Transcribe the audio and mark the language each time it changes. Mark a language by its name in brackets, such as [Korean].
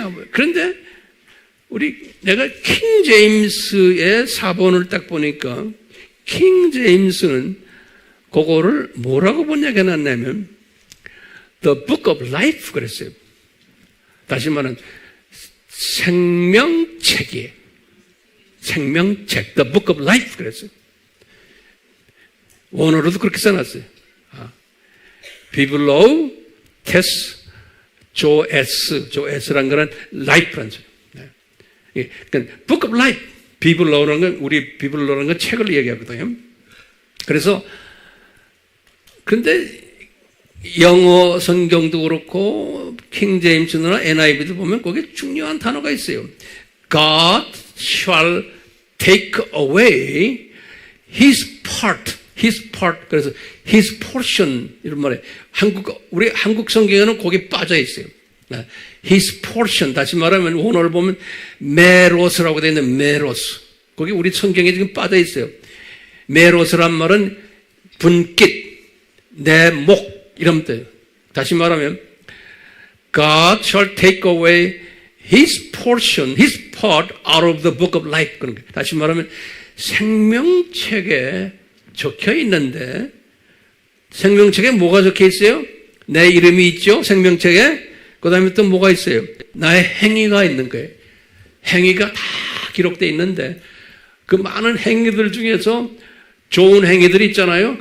[Korean] 그런데 내가 킹 제임스의 사본을 딱 보니까 킹 제임스는 그거를 뭐라고 번역해 놨냐면 [English] The Book of Life [Korean] 그랬어요. 다시 말하면 생명책이에요. 생명책, [English] The Book of Life [Korean] 그랬어요. 원어로도 그렇게 써놨어요. 비블로우 테스 조에스라는 거는 life라는 소리. 그러니까 [English] Book of Life, [Korean] 비블로우라는 건 우리 비블로우라는 건 책을 얘기하거든요. 그래서 근데 영어 성경도 그렇고 킹 제임스나 NIV도 보면 거기에 중요한 단어가 있어요. [English] God shall take away his part. [Korean] 그래서 [English] his portion [Korean] 이런 말에 우리 한국 성경에는 거기 빠져 있어요. [English] his portion [Korean] 다시 말하면 원어를 보면 메로스라고 되어 있는 메로스. 거기 우리 성경에 지금 빠져 있어요. 메로스란 말은 분깃, 내 목 이런 뜻. 다시 말하면 [English] God shall take away his portion, his part out of the book of life. [Korean] 그런 거. 다시 말하면 생명책에 적혀 있는데 생명책에 뭐가 적혀 있어요? 내 이름이 있죠? 생명책에. 그 다음에 또 뭐가 있어요? 나의 행위가 있는 거예요. 행위가 다 기록되어 있는데 그 많은 행위들 중에서 좋은 행위들이 있잖아요.